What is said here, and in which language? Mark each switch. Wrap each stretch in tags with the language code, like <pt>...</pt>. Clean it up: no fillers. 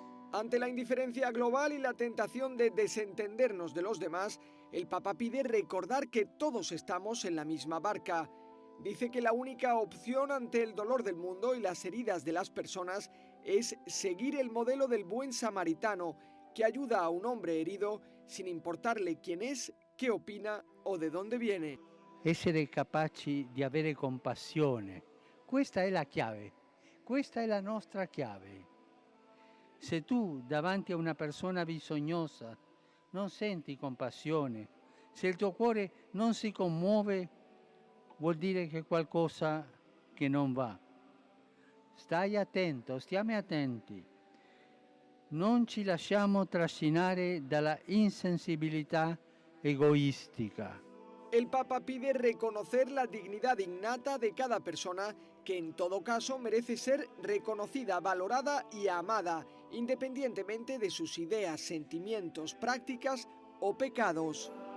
<es>Ante la indiferencia global y la tentación de desentendernos de los demás, el Papa pide recordar que todos estamos en la misma barca. Dice que la única opción ante el dolor del mundo y las heridas de las personas es seguir el modelo del buen samaritano, que ayuda a un hombre herido sin importarle quién es, qué opina o de dónde viene.</es> <it>Essere capaci di avere compassione, questa è la chiave, questa è la nostra chiave. Se tu davanti a una persona bisognosa non senti compassione, se il tuo cuore non si commuove, vuol dire che qualcosa che non va. Stai attento, stiamo attenti. Non ci lasciamo trascinare dalla insensibilità egoistica.</it> <es>El Papa pide reconocer la dignidad innata de cada persona, que en todo caso merece ser reconocida, valorada y amada, independientemente de sus ideas, sentimientos, prácticas o pecados.</es>